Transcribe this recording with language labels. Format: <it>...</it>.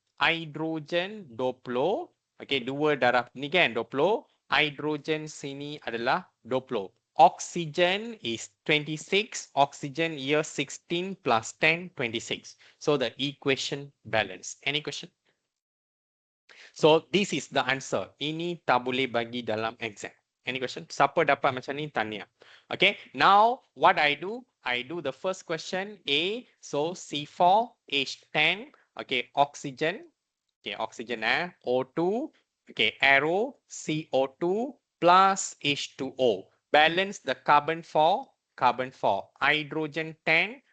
<ms>Hydrogen 20. Okay, 2 darab ni kan 20. Hydrogen sini adalah 20.</ms> <en>Oxygen is 26. Oxygen year 16 plus 10, 26. So the equation balance. Any question? So this is the answer.</en> <ms>Ini tak boleh bagi dalam exam.</ms> <en>Any question?</en> <ms>Siapa dapat macam ni tanya.</ms> <en>Okay. Now what I do? I do the first question A. So C4H10. Okay. Oxygen. Okay. Oxygen O2. Okay. Arrow CO2 plus H2O. Balance the carbon 4. Carbon 4. Hydrogen 10.</en>